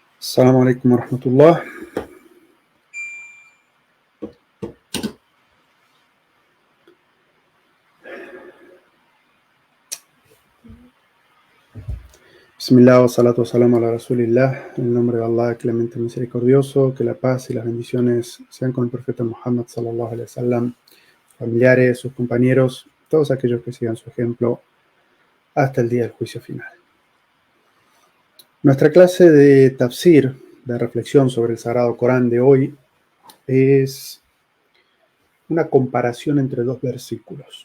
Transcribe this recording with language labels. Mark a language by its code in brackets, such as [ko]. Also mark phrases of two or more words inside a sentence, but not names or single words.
[ar] السلام عليكم ورحمة الله. بسم الله والصلاة والسلام على رسول الله. [es] En el nombre de Allah, clemente misericordioso, que la paz y las bendiciones sean con el profeta Muhammad [ar] صلى الله عليه وسلم, [es] familiares, sus compañeros, todos aquellos que sigan su ejemplo hasta el día del juicio final. Nuestra clase de tafsir, de reflexión sobre el Sagrado Corán de hoy, es una comparación entre dos versículos.